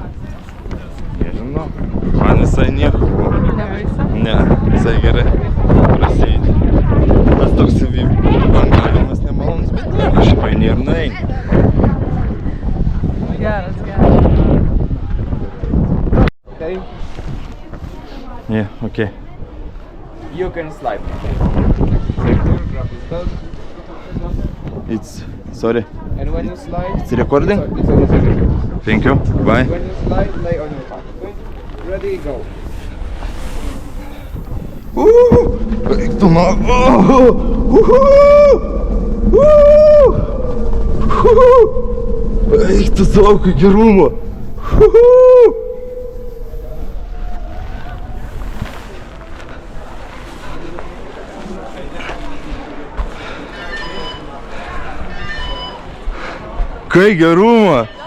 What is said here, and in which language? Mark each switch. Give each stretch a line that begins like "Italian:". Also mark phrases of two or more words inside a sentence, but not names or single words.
Lithuanian: Nežinau, man visai nieko buvo. Nebaisu? Ne, visai gerai. prasieiti. Tas toks bangavimas nemalonus, bet nieko, šiaip eini ir nueini. Geras.
English: Okay, Yeah, okay. you can slide. It's, sorry, And when you slide, it's recording? it's okay. Thank you, bye. When you slide, lay on your back. Okay? Ready, go.
Lithuanian: Eik tu ma... Eik tu savo, kai gerumo. Kai gerumo.